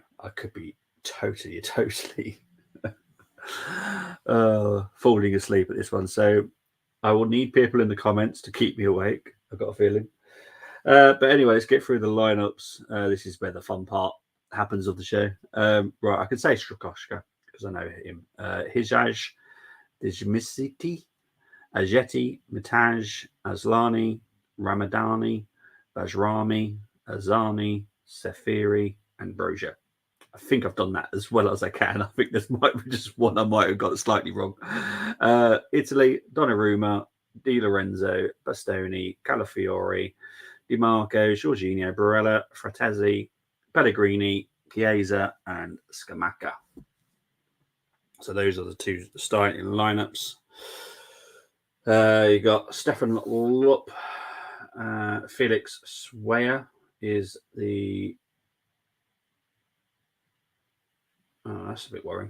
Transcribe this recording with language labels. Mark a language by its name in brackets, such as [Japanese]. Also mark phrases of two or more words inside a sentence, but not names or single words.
[English] I could be totally falling asleep at this one. So I will need people in the comments to keep me awake. I've got a feeling. But anyway, let's get through the lineups. This is where the fun part happens of the show. Right, I can say Strakoshka because I know him. Hijaj, Djmisiti, Ajeti, Mitaj, Aslani, Ramadani, Bajrami, Azani, Sefiri, and Broja. I think I've done that as well as I can. I think this might be just one I might have got slightly wrong. Italy, Donnarumma, Di Lorenzo, Bastoni, Calafiori, Di Marco, Jorginho, Barella, Fratesi, Pellegrini, Chiesa, and Scamacca. So those are the two starting lineups. You got Stefan Lupp, Felix Swaya, is the... Oh, that's a bit worrying.